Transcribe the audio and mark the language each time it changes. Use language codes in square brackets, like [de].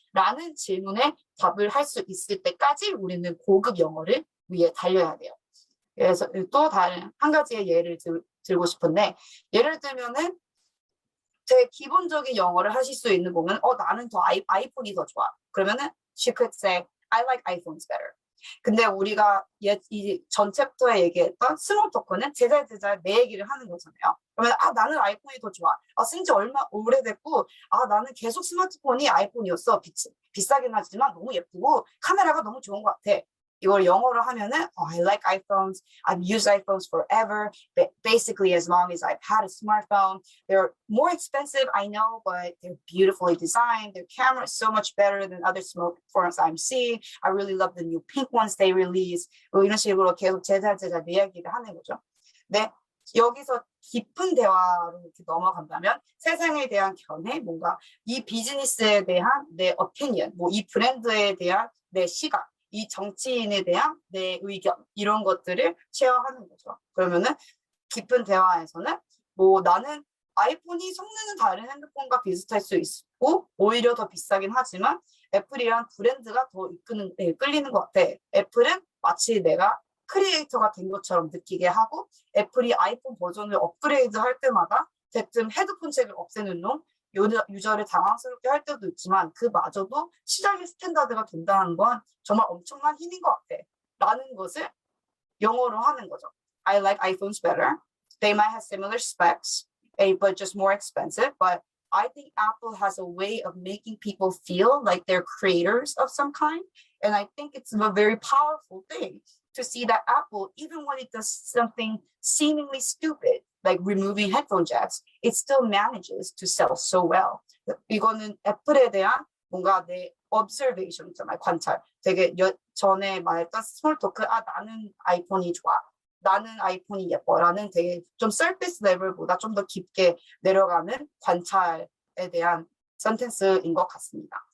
[ko] 라는 질문에 답을 할 수 있을 때까지 우리는 고급 영어를 위해 달려야 돼요. 그래서 또 다른 한 가지의 예를 들고 싶은데, 예를 들면은 되게 기본적인 영어를 하실 수 있는 거면 나는 더 아이폰이 더 좋아. 그러면은 [en] she could say I like iPhones better. [ko] 근데 우리가 이 전 챕터에 얘기했던 스몰 토크는 제잘제잘 내 얘기를 하는 거잖아요. 그러면 나는 아이폰이 더 좋아. 쓴 지 얼마 오래됐고 나는 계속 스마트폰이 아이폰이었어. 비싸긴 하지만 너무 예쁘고 카메라가 너무 좋은 것 같아. 이걸 영어로 하면은 [en] I like iPhones. I've used iPhones forever. But basically, as long as I've had a smartphone, they're more expensive, I know, but they're beautifully designed. Their camera is so much better than other smartphones I'm seeing. I really love the new pink ones they release. [ko] 뭐 이런 식으로 계속 제잘제잘 내 이야기를 하는 거죠. 네. 여기서 깊은 대화로 이렇게 넘어간다면 세상에 대한 견해, 뭔가 이 비즈니스에 대한 내 opinion, 뭐 이 브랜드에 대한 내 시각, 이 정치인에 대한 내 의견, 이런 것들을 쉐어하는 거죠. 그러면은 깊은 대화에서는 뭐 나는 아이폰이 성능은 다른 핸드폰과 비슷할 수 있고 오히려 더 비싸긴 하지만 애플이란 브랜드가 더 끌리는 것 같아. 애플은 마치 내가 크리에이터가 된 것처럼 느끼게 하고, 애플이 아이폰 버전을 업그레이드 할 때마다 대뜸 헤드폰 잭을 없애는 놈, 유저를 당황스럽게 할 때도 있지만 그마저도 시장의 스탠다드가 된다는 건 정말 엄청난 힘인 것 같아. 라는 것을 영어로 하는 거죠. [en] I like iPhones better. They might have similar specs, but just more expensive. But I think Apple has a way of making people feel like they're creators of some kind. And I think it's a very powerful thing to see that Apple, even when it does something seemingly stupid, like removing headphone jacks, it still manages to sell so well. [ko] 이거는 애플에 대한 뭔가 내 observation, 정말 관찰. 되게 전에 말했던 스몰 토크, 나는 아이폰이 좋아. 나는 아이폰이 예뻐라는 되게 좀 서피스 레벨보다 좀 더 깊게 내려가는 관찰에 대한 센텐스인 것 같습니다.